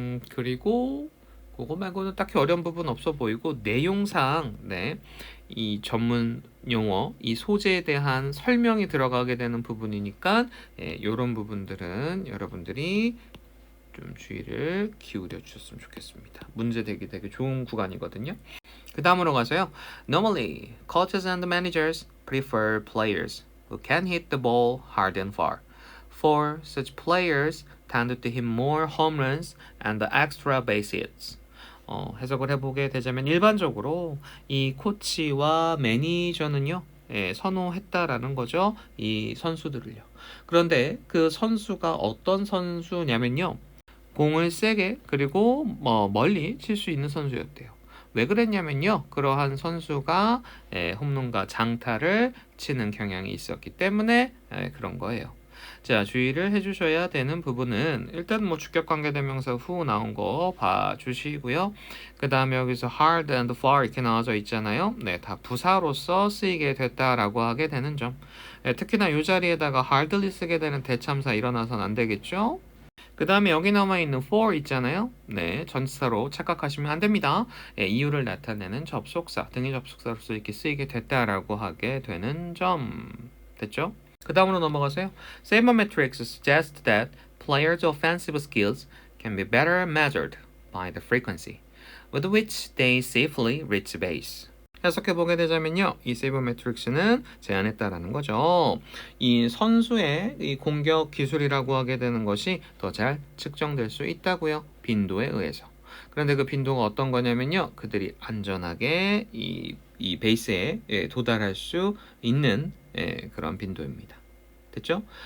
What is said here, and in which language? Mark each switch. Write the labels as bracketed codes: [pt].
[ko] 그리고 그거 말고는 딱히 어려운 부분 없어 보이고 내용상 이 전문 용어, 이 소재에 대한 설명이 들어가게 되는 부분이니까 이런 부분들은 여러분들이 좀 주의를 기울여 주셨으면 좋겠습니다. 문제 되기 되게 좋은 구간이거든요. 그 다음으로 가서요. [en] Normally, coaches and managers prefer players who can hit the ball hard and far. Therefore, such players tend to hit more home runs and extra base hits. [ko] 해석을 해보게 되자면 일반적으로 이 코치와 매니저는요, 선호했다라는 거죠. 이 선수들을요. 그런데 그 선수가 어떤 선수냐면요. 공을 세게 그리고 멀리 칠 수 있는 선수였대요. 왜 그랬냐면요. 그러한 선수가 홈런과 장타를 치는 경향이 있었기 때문에 그런 거예요. 자, 주의를 해주셔야 되는 부분은 일단 뭐 주격관계대명사 후 나온 거 봐주시고요. 그 다음에 여기서 [en] hard and far [ko] 이렇게 나와져 있잖아요. 네, 다 부사로서 쓰이게 됐다라고 하게 되는 점. 특히나 이 자리에다가 hardly 쓰게 되는 대참사 일어나선 안 되겠죠? 그 다음에 여기 남아있는 for 있잖아요. 네, 전치사로 착각하시면 안 됩니다. 이유를 나타내는 접속사, 등의 접속사로서 이렇게 쓰이게 됐다라고 하게 되는 점. 됐죠? 그 다음으로 넘어가세요. [en] Sabermetrics suggests that players' offensive skills can be better measured by the frequency with which they safely reach base. [ko] 해석해보게 되자면요. 이 세이버매트릭스는 제안했다라는 거죠. 이 선수의 이 공격 기술이라고 하게 되는 것이 더 잘 측정될 수 있다고요. 빈도에 의해서. 그런데 그 빈도가 어떤 거냐면요. 그들이 안전하게 이 베이스에 도달할 수 있는 그런 빈도입니다. 됐죠?